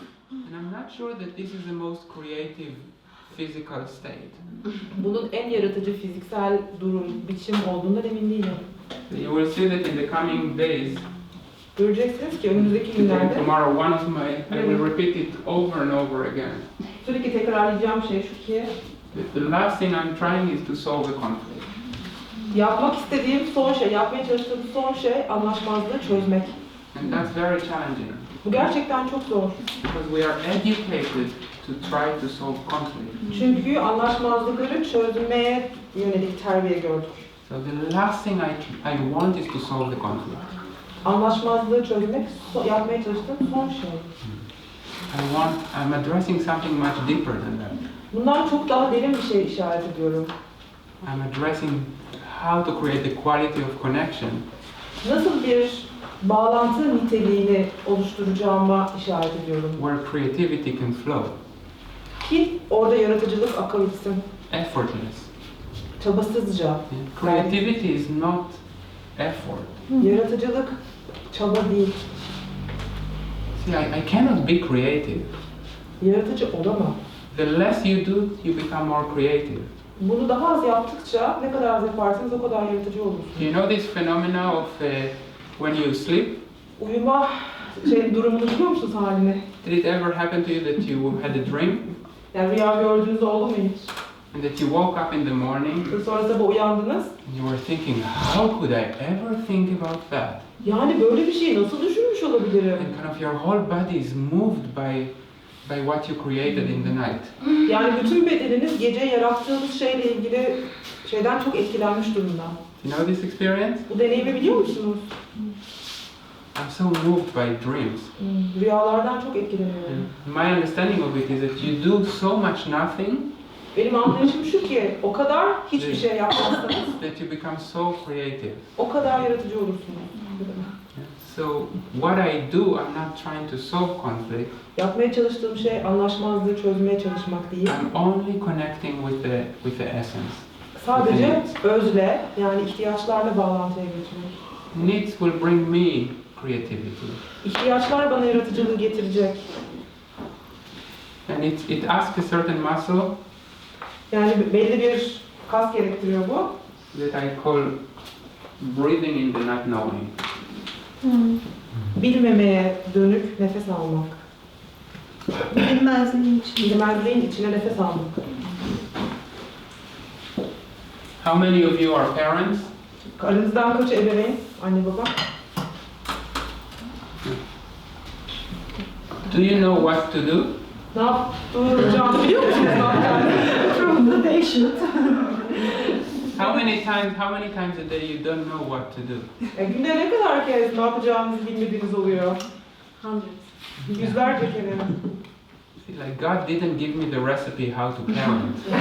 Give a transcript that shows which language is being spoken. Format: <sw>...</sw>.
<en>And I'm not sure that this is the most creative physical state.</en> <tr>Bunun en yaratıcı fiziksel durum, biçim olduğundan emin değilim.</tr> <en>You will see that in the coming days,</en> <tr>Göreceksiniz ki önümüzdeki</tr> <en>today,</en> <tr>günlerde</tr> <en>tomorrow, one of my, I will repeat it over and over again.</en> <tr>sürekli tekrarlayacağım şey şu ki</tr> <en>The last thing I'm trying is to solve the conflict.</en> <tr>yapmak istediğim son şey, yapmaya çalıştığım son şey anlaşmazlığı çözmek.</tr> <en>And that's very challenging</en> <tr>Bu gerçekten çok zor.</tr> <en>because we are educated to try to solve conflict.</en> <tr>Çünkü anlaşmazlıkları çözmeye yönelik terbiye gördük.</tr> <en>So the last thing I want is to solve the conflict.</en> <tr>Anlaşmazlığı çözmek yapmaya çalıştığım son şey.</tr> <en>I'm addressing something much deeper than that.</en> <tr>Bundan çok daha derin bir şey işaret ediyorum.</tr> <en>I'm addressing how to create the quality of connection</en> <tr>Nasıl bir bağlantı niteliğini oluşturacağıma işaret ediyorum.</tr> <en>where creativity can flow,</en> <tr>Ki orada yaratıcılık akabilsin.</tr> <en>effortless.</en> <tr>Çabasızca.</tr> <en>Yeah? Creativity is not effort.</en> <tr>Yaratıcılık çaba değil.</tr> <en>See, I cannot be creative.</en> <tr>Yaratıcı olamam.</tr> <en>The less you do, you become more creative.</en> <tr>Bunu daha az yaptıkça ne kadar az yaparsanız o kadar yaratıcı olursunuz.</tr> <en>You know this phenomena of when you sleep?</en> <tr>Uyuma durumunu biliyor musunuz halini?</tr> <en>Did it ever happen to you that you had a dream</en> <tr>Yani rüya gördüğünüz oldu mu hiç?</tr> <en>and that you woke up in the morning</en> <tr>Sonra sabah uyandınız.</tr> <en>and you were thinking, how could I ever think about that?</en> <tr>Yani böyle bir şeyi nasıl düşünmüş olabilirim?</tr> <en>And kind of your whole body is moved by what you created in the night.</en> <tr>Yani bütün bedeniniz gece yarattığınız şeyle ilgili şeyden çok etkilenmiş durumda.</tr> <en>You know this experience?</en> <tr>Bu deneyimi biliyor musunuz?</tr> <en>I'm so moved by dreams.</en> <tr>Rüyalardan çok etkileniyorum.</tr> <en>And my understanding of it is that you do so much nothing</en> <tr>Benim anlayışım şu ki o kadar hiçbir şey yapmazsanız</tr> <en>that you become so creative.</en> <tr>o kadar yaratıcı olursunuz.</tr> <en>So what I do, I'm not trying to solve conflict.</en> <tr>Yapmaya çalıştığım şey anlaşmazlığı çözmeye çalışmak değil.</tr> <en>I'm only connecting with the essence.</en> <tr>Sadece özle, yani ihtiyaçlarla bağlantıya geçmek.</tr> <en>Needs will bring me creativity.</en> <tr>İhtiyaçlar bana yaratıcılığı getirecek.</tr> <en>And it asks a certain muscle</en> <tr>Yani belli bir kas gerektiriyor bu.</tr> <en>that I call breathing in the not knowing.</en> <tr>Bilmemeye dönük nefes almak. Bilmezliğin içine nefes almak.</tr> <en>How many of you are parents?</en> <tr>Aranızdan kaçı ebeveyn? Anne baba.</tr> <en>Do you know what to do?</en> <tr>Ne yapacağını biliyor musunuz?</tr> <en>From the patient. How many times a day you don't know what to do?</en> <tr>Günde ne kadar kez ne yapacağınızı bilmediğiniz oluyor? Yüzlerce kere.</tr> <en>Like God didn't give me the recipe how to parent.</en>